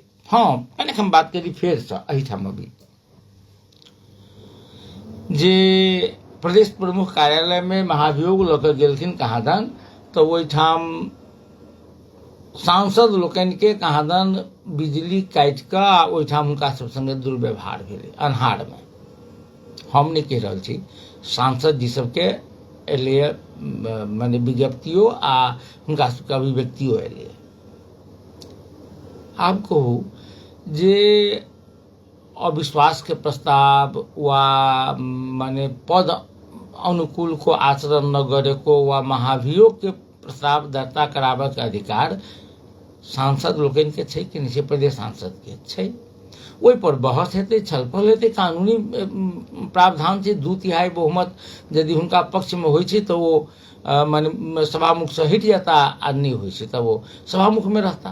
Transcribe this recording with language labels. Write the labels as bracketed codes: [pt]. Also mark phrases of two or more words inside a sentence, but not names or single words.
[mai] हाँ, कने हम बात करी फेर से एहिठाम अभी जे प्रदेश प्रमुख कार्यालय में महाभियोग लऽ कऽ गेलखिन कहाँदन, तऽ ओहिठाम सांसद लोकनि के कहाँदन बिजली काटि कऽ ओहिठाम हुनका सब संगे दुर्व्यवहार भेलै अन्हार में। हम नहीं कह रहल छी, सांसद जी सबके एलैए माने विज्ञप्तियो आ हुनका सबके अभिव्यक्तियो एलैए। आब कहू जे अविश्वास के प्रस्ताव वा माने पद अनुकूल [ne] को आचरण न गरेको [mai] वा महाभियोग के प्रस्ताव दर्ता कराबे के अधिकार सांसद लोकनि के छै कि नहीं छै? प्रदेश सांसद के छै। ओहि पर बहस हेतै, छलफल हेतै, कानूनी प्रावधान छै। 2/3 बहुमत यदि हुनका पक्ष में होइ छै तो वो माने सभामुख से हटि जाता, आ नहीं होइ छै तब वो सभामुख में रहता।